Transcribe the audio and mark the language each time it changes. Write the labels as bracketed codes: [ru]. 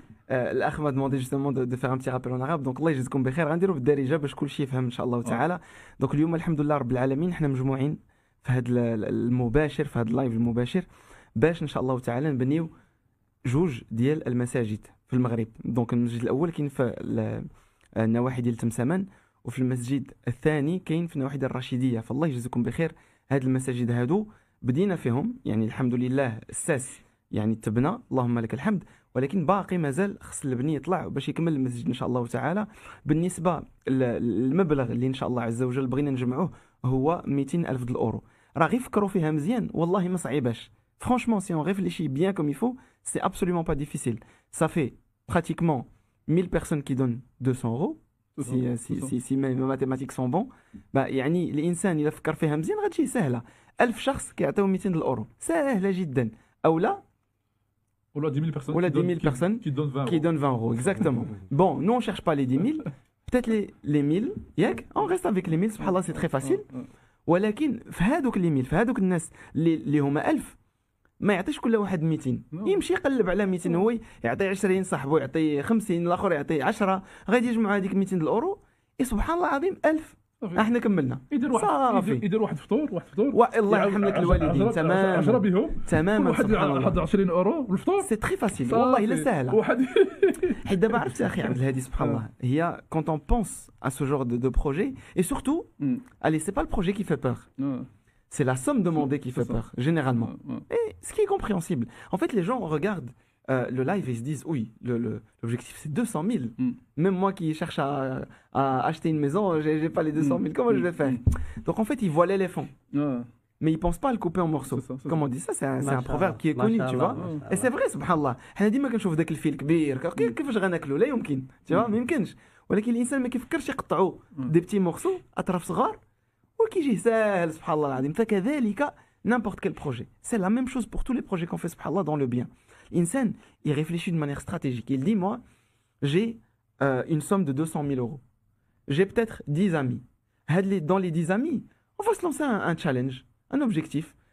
[fr] الاخ m'a demandé justement de faire un petit rappel en arabe. [ar] Donc الله يجزيكم بخير غنديروا بالدارجه باش كل شيء يفهم ان شاء الله تعالى. دونك اليوم الحمد لله رب العالمين حنا مجموعين في هذا المباشر، في هذا اللايف المباشر، باش ان شاء الله تعالى نبنيو جوج ديال المساجد في المغرب. دونك المسجد الاول كاين في النواحي ديال تمسمان، وفي المسجد الثاني كاين في النواحي ديال الرشيديه. فالله يجزيكم بخير. هاد المساجد هادو بدينا فيهم، يعني الحمد لله الساس يعني تبنى اللهم لك الحمد، ولكن باقي مازال خص البني يطلع باش يكمل المسجد ان شاء الله تعالى. بالنسبه للمبلغ اللي ان شاء الله عز وجل بغينا نجمعوه هو 200 الف الاورو. راه غير فكروا فيها مزيان والله ما صعيباش. [fr] Franchement, si on réfléchit bien comme il faut, c'est absolument pas difficile. Ça fait pratiquement 1000 personnes qui donnent 200 euros. Si mes mathématiques sont bons, bah, [ar] يعني الإنسان إذا فكر فيها مزيان غتجي سهلة. 1000 شخص كيعطيو 200 الأورو سهلة جدا. أو لا [fr] Ou 10 000 personnes, Ou 10 000 personnes qui donnent 20 euros. Exactement. Bon, nous on cherche pas les 10 000, peut-être les 1000. On reste avec les 1000, subhanallah, c'est très facile. [ar] ولكن في هذوك les 1000 في هذوك الناس اللي هما 1000 ما يعطيش كل واحد 200. يمشي يقلب على 200، هو يعطي 20 صاحبه، يعطي 50، الاخر يعطي 10، غادي يجمعوا هذيك 200 الاورو. سبحان الله العظيم 1000 احنا كملنا. يدير واحد فطور الله يرحم لك الوالدين. تماما 10 بهم تماما. واحد 20 اورو والفطور. سي تري فاسيل والله الا سهله. حيت دابا عرفت اخي عبد الهادي سبحان الله، هي [fr] quand on pense à ce genre de projet, et surtout allez, c'est pas le projet qui fait peur, c'est la somme demandée qui fait peur généralement. Et ce qui est compréhensible. En fait, les gens regardent le live et ils se disent oui, l'objectif c'est 200 000. Même moi qui cherche à acheter une maison, j'ai pas les 200 000. Comment je vais faire? Donc en fait, ils voient l'éléphant. Mais ils pensent pas à le couper en morceaux. Comme on dit ça, c'est un proverbe qui est connu, tu vois. Et c'est vrai, subhanallah. [ar] حنا ديما كنشوف داك الفيل كبير كيفاش غناكلو، لا يمكن، [fr] tu vois، [ar] ما يمكنش. ولكن الانسان ما كيفكرش يقطعوا [fr] دي بتي مورسو [ar] اطراف صغار وكيجي ساهل سبحان الله العظيم. [fr] فكذلك n'importe quel projet. C'est la même chose pour tous les projets qu'on fait subhanallah dans le bien. L'insan, il réfléchit de manière stratégique. Il dit, moi, j'ai une somme de 200 000 euros. J'ai peut-être 10 amis. Dans les 10 amis, on va se lancer un challenge, un objectif.